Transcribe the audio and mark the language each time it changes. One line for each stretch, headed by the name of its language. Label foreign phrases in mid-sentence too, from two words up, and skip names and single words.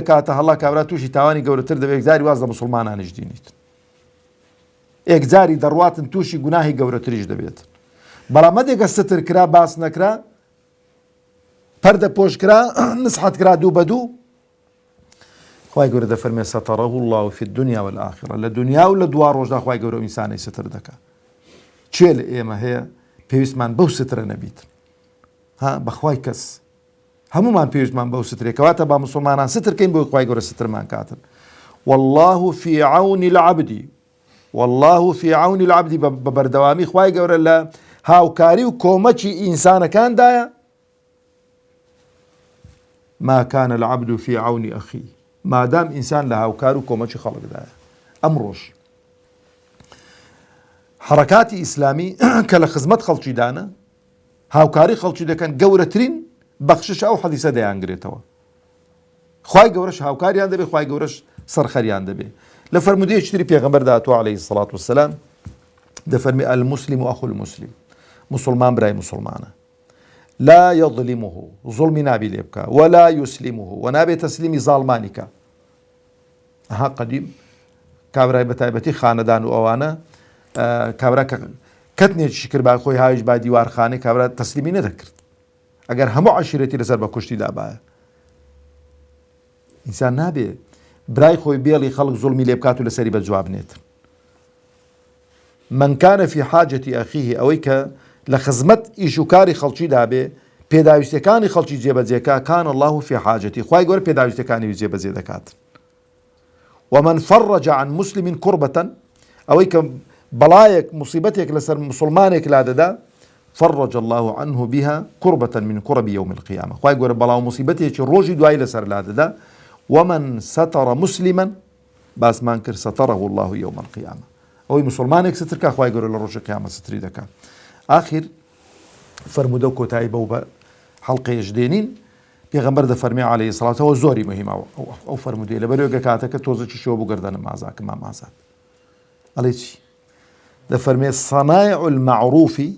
Central Kurdish: دەکاتە هەڵا کابرا تووشی تاوانی گەورەتر دەبێت جاری واز لە مسلمانانیش دینیت ئێکجاری دەڕواتن تووشی گوناهی گەورەتریش دەبێت بەڵام مەدێکە ستر کرا باس نەکرا پەردە پۆشکرا نسحەت کرا دوو بە دوو خوای گەورە دەفەرمێ
Arabic: سەتەڕەه الله في الدنيا والآخرة
Central Kurdish: لە دنیا و لە دوا ڕۆژدا خوای گەورە ئینسانی ستر دەکا چێ لە ئێمە هەیە پێویستمان بەو سترە نەبیت ها بەخوای کەس هەمومان پێویستمان بەو سترێک کەواتە با مسلمانان سترکەین بۆی خوای گەورە سترمان کاتن
Arabic: والله في عون العبد والله في عون العبد
Central Kurdish: بەبەردەوامی خوای گەورە لە هاوکاری و کۆمەکی ئینسانەکاندایە
Arabic: ما كان العبد في عون أخيه مادام
Central Kurdish: ئینسان لە هاوکار و کۆمەکی خەڵکدایە ئەمڕۆژ حرەکاتی ئیسلامی کە لە خزمەت خەڵکیدانە هاوکاری خەڵکی دەکەن گەورەترین بەخشش ئەو حەدیسە دەیانگرێتەوە خوای گەورەش هاوکاریان دەبێ خوای گەورەش سەرخەریان دەبێ لە فەرمودەیەکی تری پێغەمبەر داهاتوە
Arabic: عەلەیهی السەڵات وەسەلام
Central Kurdish: دەفەرمێ
Arabic: المسلم أخو المسلم
Central Kurdish: مسلمان برای مسلمانە
Arabic: لا يظلمه
Central Kurdish: ظلمی نابی لێ بکە
Arabic: ولا يسلمه
Central Kurdish: و نابێ تەسلیمی زاڵمانی کە ئەها قەدیم کابرای بەتایبەتی خانەدان و ئەوانە کابرا کەتنێکی کرد با خۆی هاویش با دیوارخانەی کابرا تەسلیمی نەدەکرد ئەگەر هەموو عەشیرەتی لەسەر بە کوشتی دابایە ئینسان نابێ برای خۆی بێڵی خەڵک زوڵمی لێ بکات و لەسەری بە جواب نێت
Arabic: من كان في حاجة أخيه
Central Kurdish: ئەوەی کە لە خزمەت ئیش و کاری خەڵکی دابێ پێداویستەکانی خەڵکی جێبەجێکە
Arabic: كان الله في حاجتي
Central Kurdish: خوای گەورە پێداویستەکانی جێبەجێ دەکات
Arabic: ومن فرج عن مسلم كربة
Central Kurdish: ئەوەی کە بەڵایەک مصیبەتێک لەسەر مسلمانێک لا دەدا
Arabic: فرج الله عنه بها كربة من كرب يوم القيامة
Central Kurdish: خوای گەورە بەڵاو مصیبەتێکی ڕۆژی دوای لەسەر لا دەدا
Arabic: ومن ستر مسلما
Central Kurdish: باسمان کرد
Arabic: ستره الله يوم القيامة
Central Kurdish: ئەوەی مسلمانێک ستر کا خوای گەورە لە ڕۆژی قیامەت ستری دەکات آخر فرمودە و کۆتایی بەو بە حەڵقەیەش دێنین پێغەمبەر دەفەرمێ
Arabic: عەلەیهی سەڵات
Central Kurdish: ئەوە زۆری مهمە ئەو فەرمودەیە لەبەرەوەی کاتەکە تۆزێکی شەوە بوو گەردەنم ئازاکە مام ئازاد ئەڵێ چی دەفەرمێ
Arabic: صەنایع المەعروف